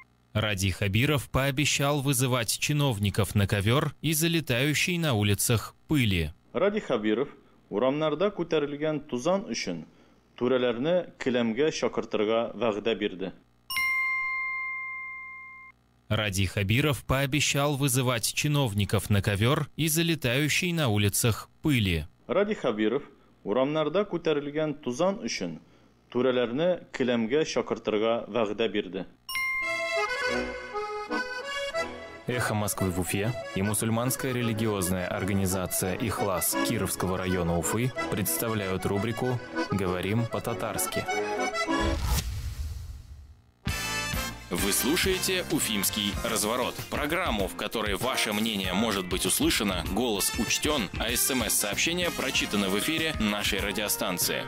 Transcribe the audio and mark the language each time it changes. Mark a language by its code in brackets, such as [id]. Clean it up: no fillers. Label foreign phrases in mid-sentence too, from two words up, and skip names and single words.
[ru] Ради Хабиров пообещал вызывать чиновников на ковер из-за летающей на улицах пыли. [tt] Ради Хабиров урамнарда күтәрелгән тузан өчен түрәләрне келәмгә шакыртырга вәгъдә бирде. [ru] Ради Хабиров пообещал вызывать чиновников на ковер из-за летающей на улицах пыли. [tt] Ради Хабиров урамнарда күтәрелгән тузан өчен түрәләрне келәмгә шакыртырга вәгъдә бирде. [ru] Эхо Москвы в Уфе и мусульманская религиозная организация «Ихлас» Кировского района Уфы представляют рубрику «Говорим по-татарски». Вы слушаете «Уфимский разворот» – программу, в которой ваше мнение может быть услышано, голос учтен, а СМС-сообщения прочитаны в эфире нашей радиостанции.